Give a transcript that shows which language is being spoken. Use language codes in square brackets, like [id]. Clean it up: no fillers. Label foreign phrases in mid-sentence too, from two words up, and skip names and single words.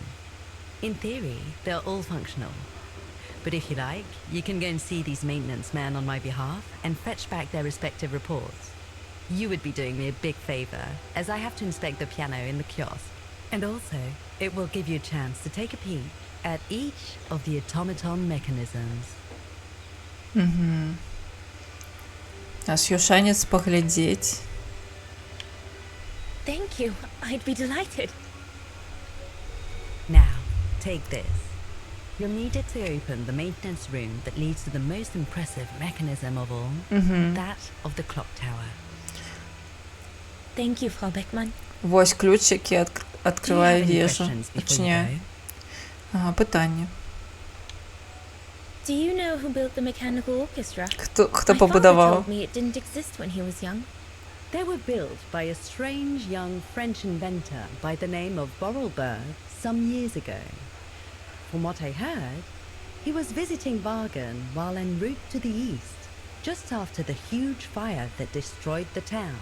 [en] In theory, they're all functional. But if you like, you can go and see these maintenance men on my behalf and fetch back their respective reports. You would be doing me a big favor, as I have to inspect the piano in the kiosk. And also, it will give you a chance to take a peek at each of the automaton mechanisms. [be] Аж ёсць шанец паглядзець. [en] Thank you. I'd be delighted. Now, take this. You'll need it to open the maintenance room that leads to the most impressive mechanism of all, that of the clock tower. Thank you, Frau Beckmann. [be] Вось ключ, які [en] Do you [be] адкрывае [en] have any [be] вежу. [en] questions before you [be] Адчыняе. [en] go? [be] Ага, пытанне. [en] Do you know who built the mechanical orchestra? [be] Хто [en] My father [be] пабудаваў? [en] told me it didn't exist when he was young. They were built by a strange young French inventor by the name of Borrelberg some years ago. From what I heard, he was visiting Wagen while en route to the east, just after the huge fire that destroyed the town.